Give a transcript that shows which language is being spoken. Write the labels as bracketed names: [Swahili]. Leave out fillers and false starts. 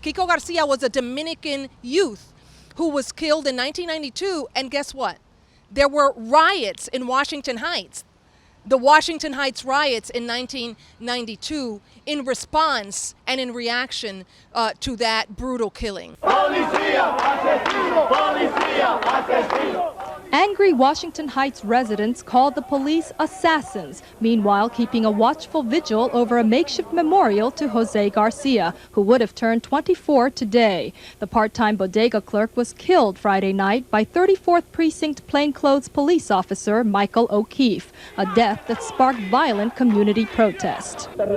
[English] Kiko Garcia was a Dominican youth who was killed in 1992, and guess what? There were riots in Washington Heights. The Washington Heights riots in 1992 in response and in reaction to that brutal killing. [Spanish] Policía, asesino, policía, asesino. [English] Angry Washington Heights residents called the police assassins, meanwhile keeping a watchful vigil over a makeshift memorial to Jose Garcia, who would have turned 24 today. The part-time bodega clerk was killed Friday night by 34th Precinct plainclothes police officer Michael O'Keefe, a death that sparked violent community protest.